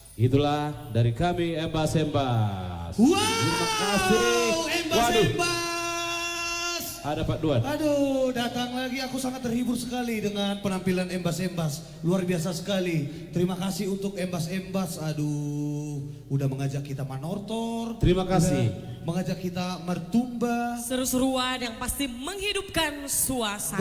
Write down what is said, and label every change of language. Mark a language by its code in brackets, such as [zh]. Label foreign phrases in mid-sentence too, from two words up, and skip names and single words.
[id] Itulah dari kami Embas-Embas. Wow, Terima kasih. Embas-Embas. Ada Pak Duan. Aduh, datang lagi. Aku sangat terhibur sekali dengan penampilan Embas-Embas. Luar biasa sekali. Terima kasih untuk Embas-Embas. Aduh, udah mengajak kita manortor. Terima kasih. Udah mengajak kita mertumba. Seru-seruan yang pasti menghidupkan suasana.